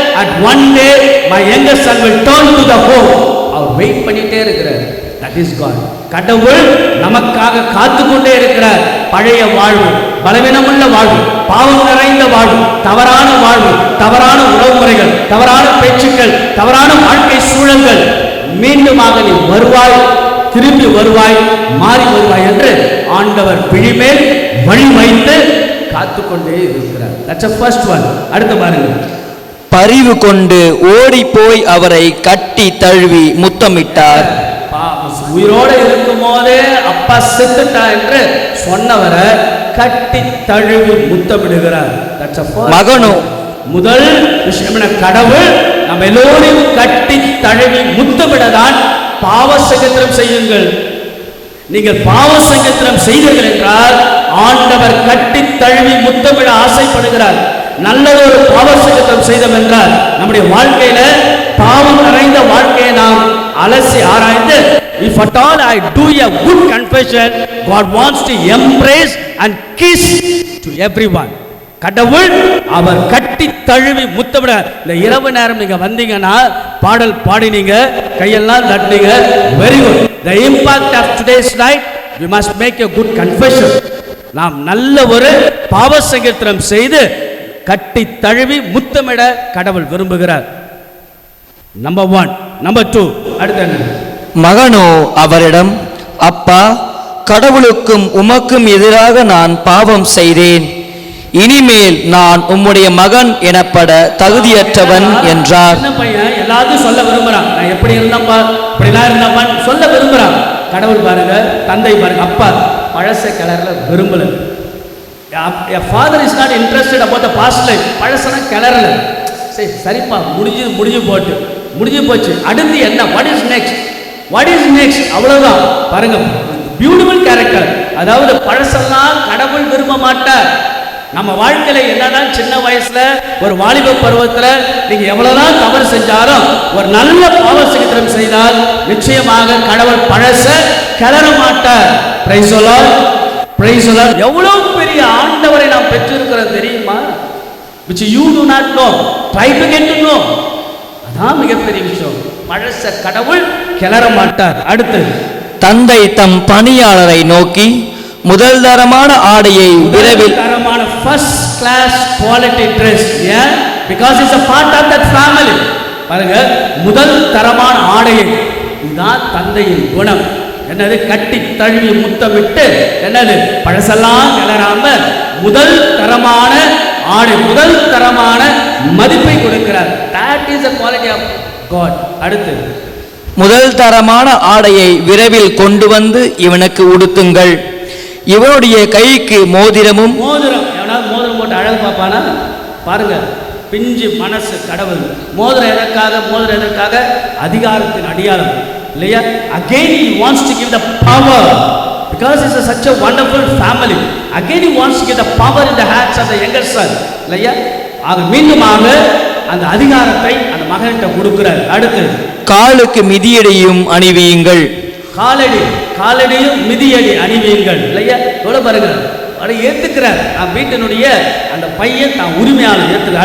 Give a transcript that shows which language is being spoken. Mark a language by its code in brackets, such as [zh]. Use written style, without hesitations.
[en] At one day my youngest son will turn to the home. [ta] Our wait பண்ணிட்டே இருக்கிறார். [en] That is God. [ta] கடவுள் நமக்காக காத்து கொண்டே இருக்கிறார். பழைய வாழ்வு, பலவீனமுள்ள வாழ்வு, பாவம் நிறைந்த வாழ்வு, தவறான வாழ்வு, தவறான உறவு முறைகள், தவறான பேச்சுக்கள், தவறான வாழ்க்கை சூழல்கள், மீண்டுமாக நீ வருவாய், திரும்பி வருவாய், மாறி வருவாய் என்று ஆண்டவர் பிழிமேல் வழி வைத்து காத்து கொண்டே இருக்கிறார். [en] That's the first one. [ta] அடுத்து பாருங்க. பரிவு கொண்டு ஓடி போய் அவரை கட்டி தழுவி முத்தமிட்டார். உயிரோடு இருக்கும் போதே அப்பா செத்துட்டா என்று சொன்னவரை கட்டி தழுவி முத்தமிடுகிறார். மகனோ முதல் விஷயம், கடவுள் நம்ம எல்லோரையும் கட்டி தழுவி முத்தமிடதான் பாவ சங்கத்திரம் செய்யுங்கள். நீங்கள் பாவ சங்கத்திரம் செய்தீர்கள் என்றால் ஆண்டவர் கட்டி தழுவி முத்தமிட ஆசைப்படுகிறார். நல்லதொரு பாவ சங்கத்திரம் செய்தோம் என்றால் நம்முடைய வாழ்க்கையில பாவம் நிறைந்த வாழ்க்கையை நாம் அலசி ஆராய்ந்து, [en] if at all I do a good confession, God wants to embrace and kiss to everyone. [ta] கடவுள் அவர் கட்டி தழுவி முத்தமிட. இந்த இரவு நேரம் நீங்க வந்தீங்கன்னா பாடல் பாடினீங்க, கையெல்லாம் தட்டினீங்க, very good. [en] The impact of today's night, we must make a good confession. [ta] நாம் நல்ல ஒரு பாவ சங்கீர்த்தனம் செய்து கட்டி தழுவி முத்தமிட கடவுள் விரும்புகிறார். நம்பர் 1. நம்பர் 2 அடுத்து என்ன? மகனோ அவரிடம், அப்பா, கடவுளுக்கும் உமக்கும் எதிராக நான் பாவம் செய்தேன். இனிமேல் நான் உம்முடைய மகன் எனப்பட தகுதியற்றவன் என்றார். சின்ன பையன் எல்லாத்தையும் சொல்ல விரும்புறான். நான் எப்படி இருந்தப்பா, இப்படிலாம் இருந்தப்பா சொல்ல விரும்புறான். கடவுள் பாருங்க, தந்தை பாருங்க, அப்பா பழச கிளறல விரும்பல. [en] A father is not interested about the past life. [ta] பழசன கிளறல. சரி சரிப்பா, முடிஞ்சு போச்சு. அடுத்து என்ன? [en] what is next [ta] அவ்வளவுதான். பாருங்க, பியூட்டிஃபுல் கேரக்டர். அதாவது பழசெல்லாம் கடவுள் விரும்ப மாட்டார். நம்ம வாழ்க்கையில என்னதான் சின்ன வயசுல ஒரு வாலிப பருவத்துல நீங்க எவ்வளவுதான் தவறு செஞ்சாலும் ஒரு நல்ல பாவ சிகிச்சை செய்தால் நிச்சயமாக கடவுள் பழச கிளற மாட்டார். [en] Praise the Lord. [ta] எவ்வளவு பெரிய ஆண்டவரை நாம் பெற்றிருக்கிறோம் தெரியுமா? [en] which you do not know, try to get to know. [ta] அதான் மிகப்பெரிய விஷயம். பழச கடவுள் கிளற மாட்டார். அடுத்து, தந்தை தம் பணியாளரை நோக்கி, முதல் தரமான ஆடையை விரைவில், தரமான ஃபர்ஸ்ட் கிளாஸ் குவாலிட்டி ட்ரெஸ், ஏன்? [en] because it's a part of that family. [ta] பாருங்க, முதல் தரமான ஆடையை, இதுதான் தந்தையின் குணம். என்னது? கட்டி தழுவி முத்தமிட்டு, என்னது? பழசெல்லாம் கிளறாம முதல் தரமான ஆடை, முதல் தரமான மதிப்பை கொடுக்கிறார். [en] that is the quality of God. [ta] அடுத்து, முதல் தரமான ஆடையை விரைவில் கொண்டு வந்து இவனுக்கு உடுத்துங்கள். இவனுடைய கைக்கு மோதிரம். எவனாவது மோதிரம் போட்டு அழகு பார்ப்பானா? பாருங்க, பிஞ்சு மனசு கடவுள். மோதிரம் எதற்காக? அதிகாரத்தின் அடியாளம் இல்லையா? [en] again he wants to give the power because it's such a wonderful family. again he wants to give the power in the hands of the younger son இல்லையா? [ta] ஆக மீண்டுமாக அந்த அதிகாரத்தை அந்த மகன்கிட்ட கொடுக்கிறார். அடுத்து, காலுக்கு மிதியடியும் அணிவியுங்கள். காலடியும் மிதியடி அணிவியுங்கள் இல்லையா? எவ்வளவு பாருங்க, அதை ஏத்துக்கிறார். வீட்டினுடைய அந்த பையன் தான் உரிமையாளர் ஏத்துக்க.